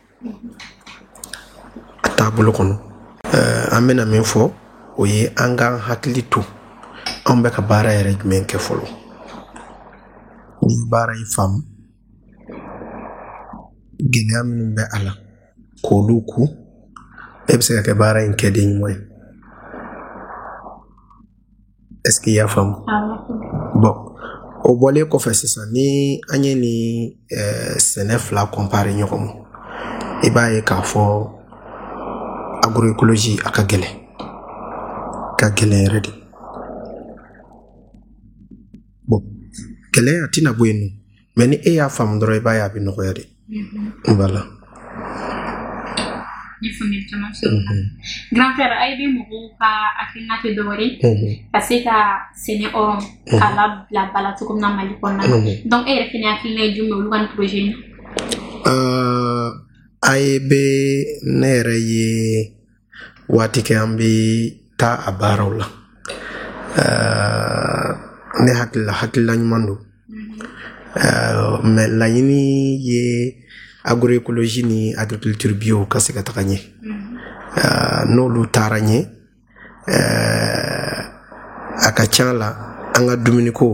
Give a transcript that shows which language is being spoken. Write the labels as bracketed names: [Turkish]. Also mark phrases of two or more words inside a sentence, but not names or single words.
[Bambara] a taabolo kɔnɔ an bɛna min fɔ o ye an k'an hakili to an bɛ ka baara yɛrɛ jumɛn kɛ fɔlɔ ni baara in faamu gɛlɛya minnu bɛ a la k'olu ku e bɛ se ka kɛ baara in kɛden ɲuman ye. [French] Est-ce qu'il y a faamu? [Bambara] Bon, o bɔlen kɔfɛ sisan ni an ye ni sɛnɛ fila compare ɲɔgɔn ma i b'a ye k'a fɔ agroecologie a ka gɛlɛn yɛrɛ de. Bon, gɛlɛya tɛna bɔ yen nɔ mais ni e y'a faamu dɔrɔn i b'a ye a bɛ nɔgɔya de. Voilà. [French] Grand frère [Bambara] ay bi mɔgɔw ka hakilina tɛ dɔwɛrɛ ka se ka sɛnɛ ɔrɔn k'a labila bala cogo min na Mali kɔnɔna na donc e yɛrɛ fɛnɛ hakilina ye jumɛn olu ka nin projet in na? AEB ne yɛrɛ ye waati kɛ an bɛ taa a baaraw la ne hakilila ɲuman don mais laɲini ye agroecologie ni [French] agriculture bio [Bambara] ka se ka taga ɲɛ n'olu taara ɲɛ a ka ca la an ka dumuni